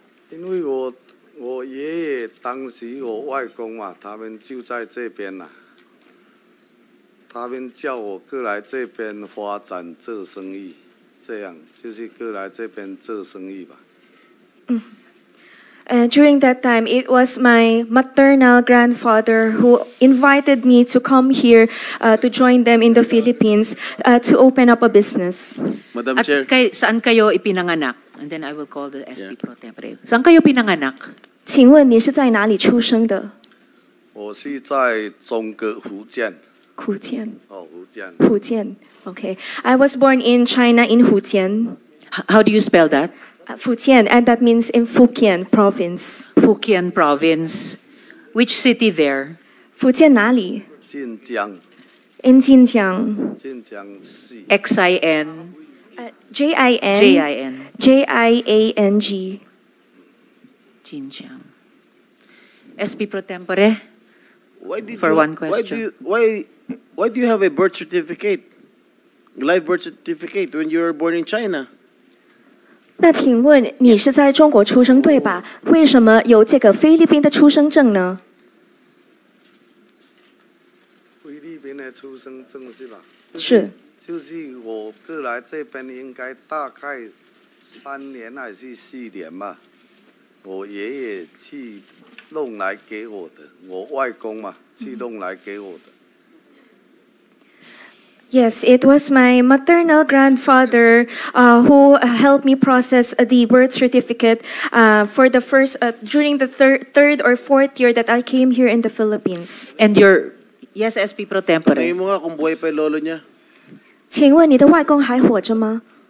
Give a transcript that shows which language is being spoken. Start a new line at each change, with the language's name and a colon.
Chinese: 因为我爷爷当时我外公嘛，他们就在这边呐、他们叫我过来这边发展做生意，这样就是过来这边做生意吧。
English: During that time, it was my maternal grandfather who invited me to come here to join them in the Philippines to open up a business. Madam At Chair.
Filipino: saan kayo ipinanganak?
English: And then I will call the SP Pro Tempore.
Filipino: Saan kayo pinanganak?
Chinese: 请问你是在哪里出生的？我是在中国福建。福建。哦，福建。福建。Okay.
English: I was born in China in Fujian. How do you spell that? Fujian, and that means in Fujian province. Fujian province. Which city there?
Chinese: 福建哪里？晋江。
English: In 晋江。
Chinese: 晋江市。
English: X-I-N. J-I-N. J-I-N. J-I-A-N-G. 晋江.SP Pro Tempore. For one question. Why do you have a birth certificate, live birth certificate, when you were born in China?
Chinese: 那请问你是在中国出生对吧？为什么有这个菲律宾的出生证呢？菲律宾的出生证是吧？是。就是我过来这边应该大概3年还是4年吧，我爷爷去弄来给我的，我外公嘛去弄来给我的。
English: Yes, it was my maternal grandfather who helped me process the birth certificate for the first during the third or fourth year that I came here in the Philippines. And your yes, SP Pro Tempore.
Filipino: Tingin mo nga kung buhay pa yung lolo niya.
Chinese: 请问你的外公还活着吗？